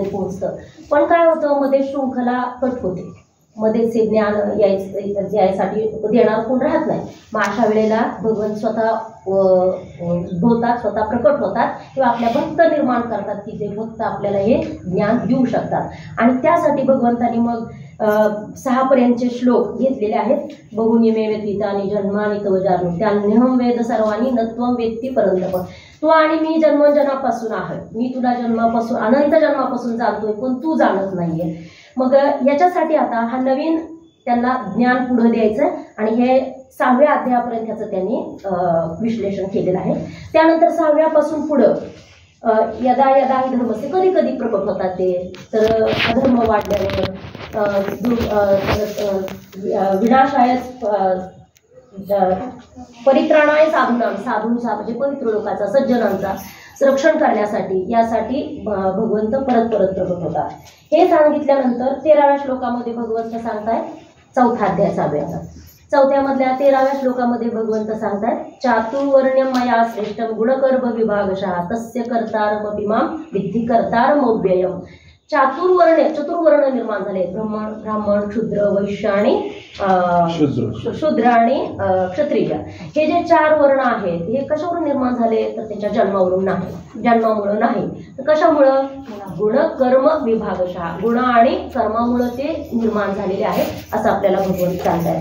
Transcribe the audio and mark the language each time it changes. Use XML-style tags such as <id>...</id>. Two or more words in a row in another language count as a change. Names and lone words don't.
<mr>पोहोचतं पण काय होतं मध्ये शृंखला कट होते मध्येच हे ज्ञान यायसाठी देणार कोण राहत नाही मग अशा वेळेला भगवंत स्वतः उद्भवतात स्वतः प्रकट होतात किंवा आपल्या भक्त निर्माण करतात की जे भक्त आपल्याला हे ज्ञान देऊ शकतात आणि त्यासाठी भगवंतांनी मग 6 पर्यंतचे श्लोक घेतलेले आहेत</mr> <sa>बहून मे व्यतीतानि जन्मानि तव जानु त्यान्यहं वेद सर्वाणि न त्वं वेत्ति परंतप</sa> <mr>तू आणि मी जन्मजन्मापासून आहे मी तुला जन्मापासून अनंत जन्मापासून जाणतोय पण तू जाणत नाहीये मग याच्यासाठी आता हा नवीन त्यांना ज्ञान पुढे द्यायचं आणि हे 6व्या अध्यायापर्यंत त्याचं त्यांनी विश्लेषण केलेलं आहे त्यानंतर 6व्यापासून पुढं</mr> <sa>यदा यदा ही धर्मसे</sa> <mr>कधी कधी प्रकट होतात ते, तर अधर्म वाढल्यावर</mr> <sa>विनाशाय परित्राणाय</sa> <mr>साधूंचा म्हणजे पवित्र लोकांचा सज्जनांचा संरक्षण करण्यासाठी यासाठी भगवंत परत परत प्रकट होतात. हे सांगितल्यानंतर 13व्या श्लोकामध्ये भगवंत सांगताय, चौथा अध्याय चालूया. चौथ्यामधल्या 13व्या श्लोकामध्ये भगवंत सांगतायत,</mr> <sa>चातुर्वर्ण्यम मया श्रेष्ठम गुणकर्म विभागशः तस्य कर्तारमपि माम विद्धि कर्तारमव्ययम.</sa> <mr>चतुर्वर्ण निर्माण झाले, ब्राह्मण शूद्र वैश्य आणि शूद्र आणि क्षत्रिय. हे जे 4 वर्ण आहेत हे कशावरून निर्माण झाले तर त्याच्या जन्मावरून नाही, जन्मामुळं नाही. तर कशामुळं?</mr> <sa>गुण कर्म विभागशः,</sa> <mr>गुण आणि कर्मामुळं ते निर्माण झालेले आहेत असं आपल्याला भगवंत सांगतायत.</mr>